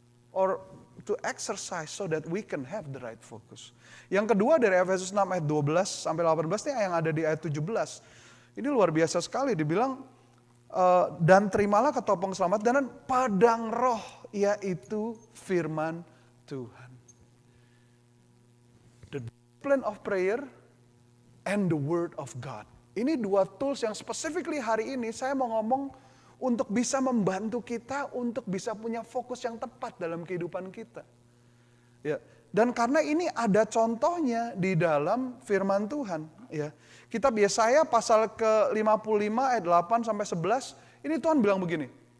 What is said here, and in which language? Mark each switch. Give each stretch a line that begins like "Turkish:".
English: Or to exercise so that we can have the right focus.
Indonesian: Yang kedua dari Efesus 6 ayat 12 sampai 18 ini yang ada di ayat 17. Ini luar biasa sekali, dibilang dan terimalah ketopong selamat dan padang roh, yaitu firman Tuhan.
English: The discipline of prayer and the word of God.
Indonesian: Ini dua tools yang specifically hari ini saya mau ngomong untuk bisa membantu kita untuk bisa punya fokus yang tepat dalam kehidupan kita. Ya, dan karena ini ada contohnya di dalam firman Tuhan, ya. Kitab Yesaya pasal ke-55 ayat 8 sampai 11, ini Tuhan bilang begini.